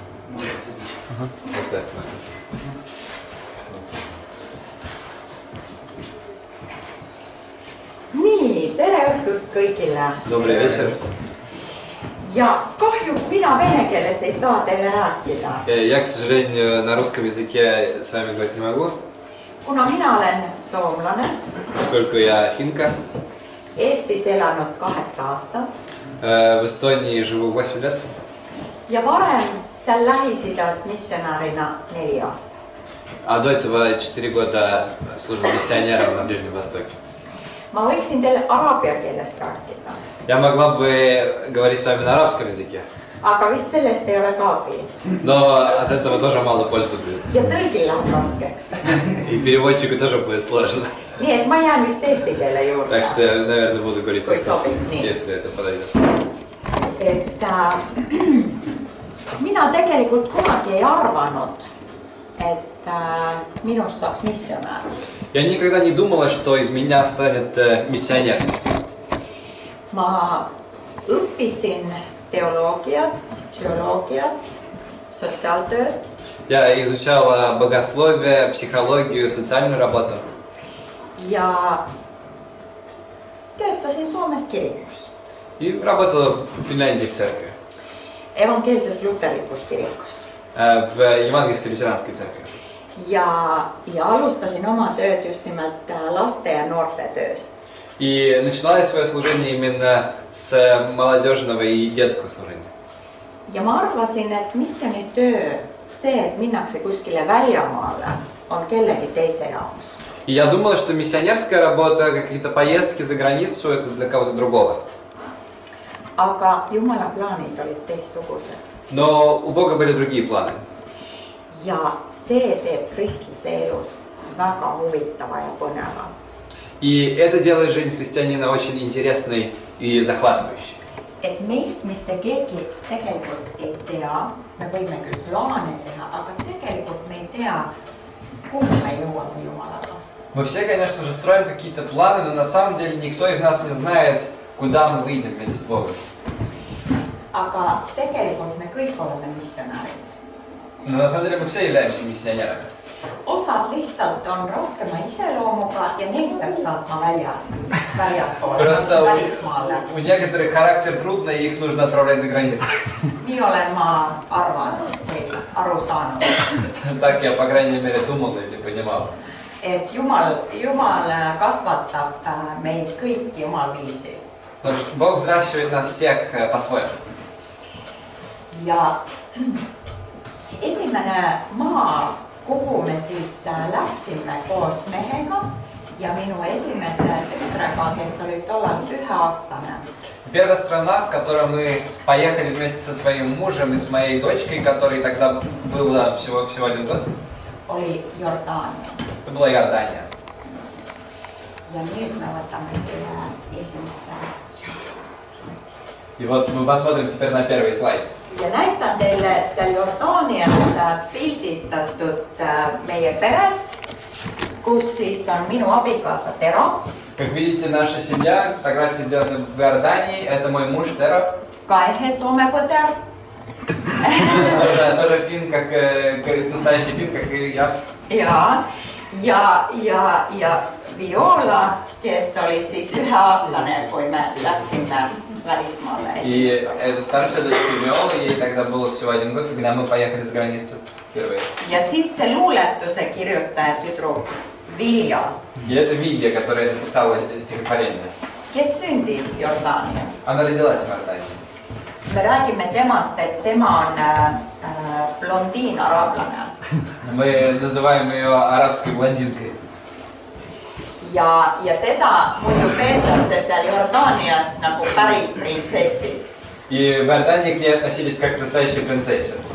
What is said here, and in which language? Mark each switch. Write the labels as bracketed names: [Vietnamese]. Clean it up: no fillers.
[Russian] Вот так. [Estonian] Nii, tere õhtust kõigile. [Russian] Добрый вечер. [Estonian] Ja kahjuks mina vene keeles ei saa teile rääkida. [Russian] Я, к сожалению, на русском языке с вами говорить не могу, [Estonian] Kuna mina olen soomlane, [Russian] поскольку я финка. [Estonian] Eestis elanud 8 aastat [Russian] В Эстонии живу 8 лет. [Estonian] ja varem seal Lähis-Idas missionärina 4 aastat. [Russian] А до этого 4 года служил миссионером на Ближнем Востоке. [Estonian] Ma võiksin teile araabia keelest rääkida, [Russian] Я могла бы говорить с вами на арабском языке, [Estonian] aga vist sellest ei ole ka abi. [Russian] но от этого тоже мало пользы будет. [Estonian] Ja tõlgil läheb raskeks. [Russian] И переводчику тоже будет сложно. [Estonian] Nii et ma jään vist eesti keele juurde. [Russian] Так что я, наверное, буду говорить Ой, по-русски, [Estonian] sobib, nii. [Russian] если это подойдет. [Estonian] Et mina tegelikult kunagi ei arvanud, et minust saaks missionär. [Russian] Я никогда не думала, что из меня станет миссионер. [Estonian] Ma õppisin teoloogiat, psühholoogiat, sotsiaaltööd [Russian] Я изучала богословие, психологию, социальную работу. [Estonian] ja töötasin Soomes kirikus, [Russian] И работала в Финляндии в церкви, [Estonian] evangeelses luterlikus kirikus. [Russian] В евангельской лютеранской церкви. [Estonian] Ja alustasin oma tööd just nimelt laste ja noorte tööst. [Russian] И начала я свое служение именно с молодежного и детского служения. [Estonian] Ja ma arvasin, et missionitöö, see, et minnakse kuskile väljamaale, on kellegi teise jaoks. [Russian] И я думала, что миссионерская работа, какие-то поездки за границу, это для кого-то другого. [Estonian] Aga Jumala plaanid olid teistsugused. [Russian] Но у Бога были другие планы. [Estonian] Ja see teeb kristlase elus väga huvitava ja põneva. [Russian] И это делает жизнь христианина очень интересной и захватывающей. [Estonian] Et meist mitte keegi tegelikult ei tea, me võime küll plaane teha, aga tegelikult me ei tea, kuhu me jõuame Jumalaga. [Russian] Мы все, конечно же, строим какие-то планы, но на самом деле никто из нас не знает, куда мы выйдем вместе с Богом. [Estonian] Aga tegelikult me kõik oleme missionärid. [Russian] Но на самом деле мы все являемся миссионерами. [Estonian] Osad lihtsalt on raskema iseloomuga ja neid peab saatma väljapoole, [Russian] Просто [Estonian] välismaale. [Russian] у некоторых характер трудный, и их нужно отправлять за границу. [Estonian] Nii olen ma arvanud või aru saanud. [Russian] Так я, по крайней мере, думал или понимал. [Estonian] Et Jumal kasvatab meid kõiki omal viisil. [Russian] Потому что Бог взращивает нас всех по-своему. [Estonian] Ja esimene maa, kuhu me siis läksime koos mehega ja minu esimese tütrega, kes oli tollal 1-aastane. [Russian] Первая страна, в которой мы поехали вместе со своим мужем и с моей дочкой, которой тогда было всего 1 год, [Estonian] Oli Jordaania. [Russian] это была Иордания. [Estonian] Ja nüüd me võtame selle esimese. [Russian] И вот мы посмотрим теперь на первый слайд. [Estonian] Ja näitan teile seal Jordaanias pildistatud meie peret, kus siis on minu abikaasa Tero. [Russian] Как видите, наша семья, фотографии сделаны в Иордании, это мой муж Теро. [Estonian] Ka ehe Soome põder. [Russian] Тоже фин, как настоящий фин, как и я. [Estonian] Ja Viola, kes oli siis 1-aastane, kui me läksime välismaale [Russian] И [Estonian] esimest korda. [Russian] это старшая дочка Виола, ей тогда было всего 1 год, когда мы поехали за границу впервые. [Estonian] Ja siis see luuletuse kirjutaja tüdruk Vilja, [Russian] И это Вилья, которая написала стихотворение. [Estonian] kes sündis Jordaanias. [Russian] Она родилась в Иордании. [Estonian] Me räägime temast, et tema on blondiin araablane. [Russian] Мы называем ее арабской блондинкой. [Estonian] Ja teda muidu peetakse seal Jordaanias nagu päris printsessiks. [Russian] И в Иордании к ней относились как к настоящей принцессе.